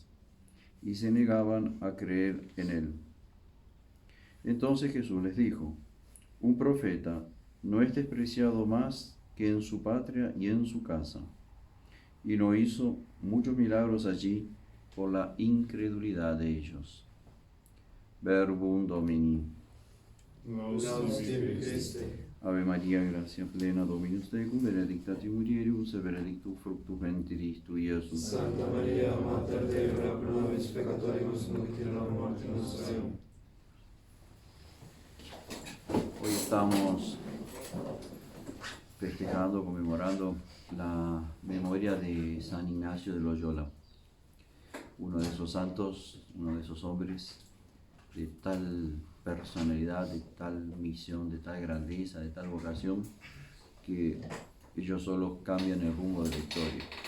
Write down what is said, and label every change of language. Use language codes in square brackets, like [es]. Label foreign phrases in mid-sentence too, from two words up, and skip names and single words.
[es] Y se negaban a creer en él. Entonces Jesús les dijo: un profeta no es despreciado más que en su patria y en su casa. Y no hizo muchos milagros allí por la incredulidad de ellos. [la] Verbum Domini. Laudamus tibi Christe. Ave María, gracia plena, Dominus tecum, benedicta tu mulieribus, et benedictus fructus ventris tui, Iesus. Santa Maria, Mater Dei, ora pro nobis peccatoribus, nunc et in hora mortis nostre. [es] Hoy estamos festejando, conmemorando la memoria de San Ignacio de Loyola, uno de esos santos, uno de esos hombres de tal personalidad, de tal misión, de tal grandeza, de tal vocación, que ellos solos cambian el rumbo de la historia.